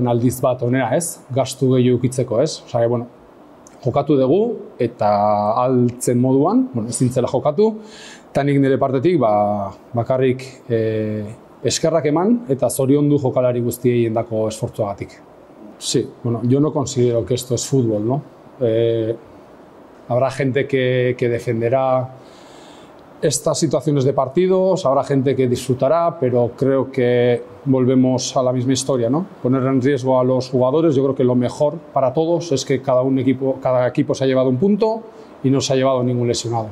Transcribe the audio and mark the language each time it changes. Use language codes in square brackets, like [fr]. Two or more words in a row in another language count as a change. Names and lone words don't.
[eu] aldiz bat onera, ez? Gastu gehiago ukitzeko, ez? Osea, jokatu dugu eta altzen moduan, ezin zela jokatu, eta nik nire partetik bakarrik eskerrak eman eta zoriondu jokalari guztiei endako esfortzuagatik. [es] Sí, yo no considero que esto es fútbol, ¿no? Habrá gente que defenderá estas situaciones de partidos, habrá gente que disfrutará, pero creo que volvemos a la misma historia, ¿no? Poner en riesgo a los jugadores. Yo creo que lo mejor para todos es que cada equipo se ha llevado un punto y no se ha llevado ningún lesionado.